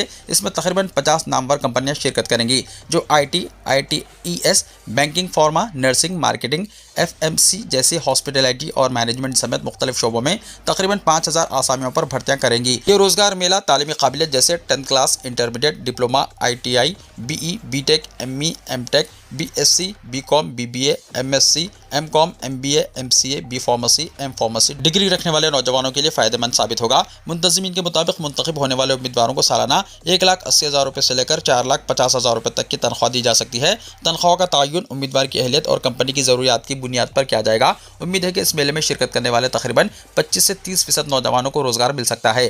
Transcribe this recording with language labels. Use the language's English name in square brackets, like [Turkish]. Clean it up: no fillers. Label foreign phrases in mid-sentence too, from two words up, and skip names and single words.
[Urdu] اس میں تقریباً 50 نامور کمپنیاں شرکت کریں گی جو IT، ITES، بینکنگ، فارما، نرسنگ، مارکیٹنگ، FMC جیسے ہاسپٹیلٹی اور مینجمنٹ سمیت مختلف شعبوں میں تقریباً 5000 آسامیوں پر بھرتیاں کریں گی۔ یہ روزگار میلہ تعلیمی قابلیت جیسے 10th کلاس، انٹرمیڈیٹ، ڈپلوما، ITI، BE، BTech، ME، MTech، BSc، BCom، BBA، MSc، MCom، MBA، MCA، B فارمیسی، M فارمیسی ڈگری رکھنے والے نوجوانوں کے لیے فائدہ مند ثابت ہوگا۔ منتظمین کے مطابق منتخب ہونے والے امیدواروں کو سالانہ 1,80,000 روپے سے لے کر 4,50,000 روپے تک کی تنخواہ دی جا سکتی ہے۔ تنخواہ کا تعین امیدوار کی اہلیت اور کمپنی کی ضروریات کی بنیاد پر کیا جائے گا۔ امید ہے کہ اس میلے میں شرکت کرنے والے تقریباً 25 سے 30% نوجوانوں کو روزگار مل سکتا ہے۔